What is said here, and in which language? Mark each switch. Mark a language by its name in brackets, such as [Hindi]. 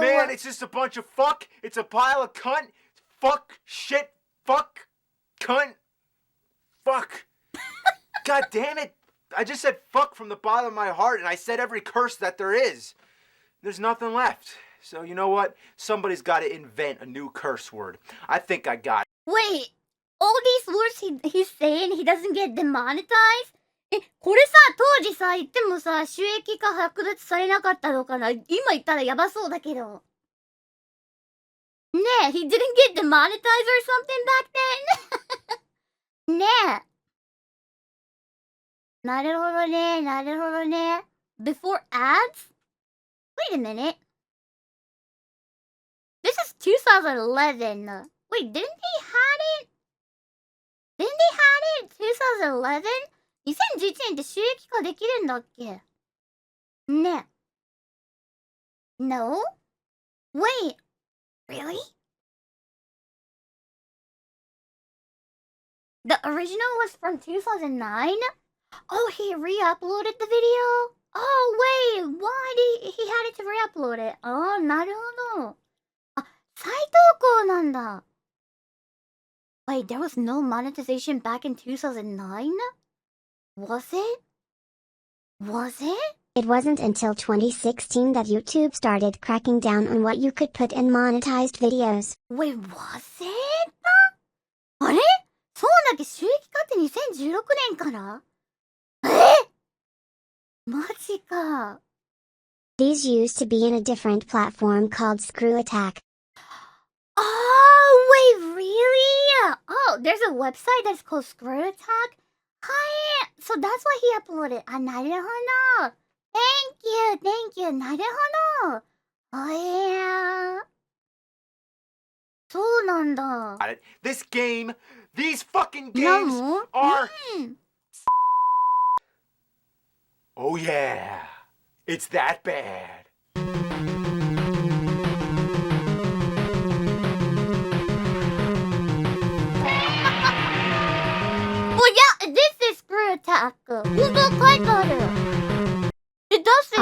[English] Man, it's just a bunch of fuck. It's a pile of cunt. Fuck, shit, fuck, cunt, fuck. God damn it. I just said fuck from the bottom of my heart, and I said every curse that there is. There's nothing left. So you know what? Somebody's got to invent a new curse word. I think I got it. Wait, all these words he's saying he doesn't get demonetized? [Japanese] これさ、当時さ、言ってもさ、収益化剥奪されなかったのかな？今言ったらやばそうだけど。ねえ、 [English] he didn't get demonetized or something back then? [Japanese] ねえ。なるほどね、なるほどね。 [English] Before ads? Wait a minute. This is 2011. Wait, didn't they had it? Didn't they had it in 2011? [Japanese] 2011年って収益化できるんだっけ？ねえ。 [English] No? Wait, really? The original was from 2009? Oh, he re-uploaded the video? Oh, wait, why did he had it to re-upload it? Oh, [Japanese] なるほど。あ、再投稿なんだ。 [English] Wait, there was no monetization back in 2009? Was it? Was it? It wasn't until 2016 that YouTube started cracking down on what you could put in monetized videos. Wait, was it? [Japanese] あれそうだっけ収益化って2016年からマジか。 [English] These used to be in a different platform called Screw Attack. Oh, wait, really? Oh, there's a website that's called Screw Attack? Hi. So that's why he uploaded. [Japanese] あ、なるほど。 [English] Thank you. [Japanese] なるほど。 [English] Oh, yeah. [Japanese] そうなんだ。 [English] This game, these fucking な games の are. うん。 Oh yeah, it's that bad. Well, yeah, this is Screw Attack. [Japanese] 本当書いてある。 [English] It does say